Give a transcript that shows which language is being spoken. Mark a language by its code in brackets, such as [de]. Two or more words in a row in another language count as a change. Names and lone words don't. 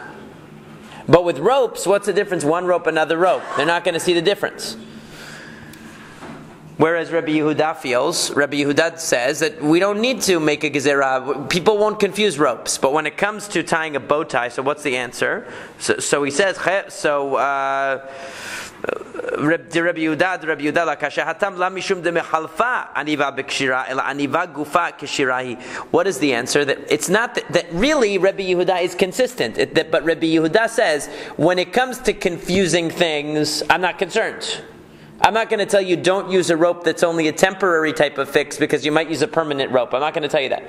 [en] But with ropes, what's the difference? One rope, another rope. They're not going to see the difference. Whereas Rabbi Yehuda says that we don't need to make a gezerah. People won't confuse ropes. But when it comes to tying a bow tie, so what's the answer? So he says, [arc] Rabbi Yehuda לא קשיא התם לא משום דמחלפא עניבה בקשירה אלא עניבה גופה קשירה היא. [en] What is the answer? That it's not that really Rabbi Yehuda is consistent. But Rabbi Yehuda says when it comes to confusing things, I'm not concerned. I'm not going to tell you don't use a rope that's only a temporary type of fix because you might use a permanent rope. I'm not going to tell you that.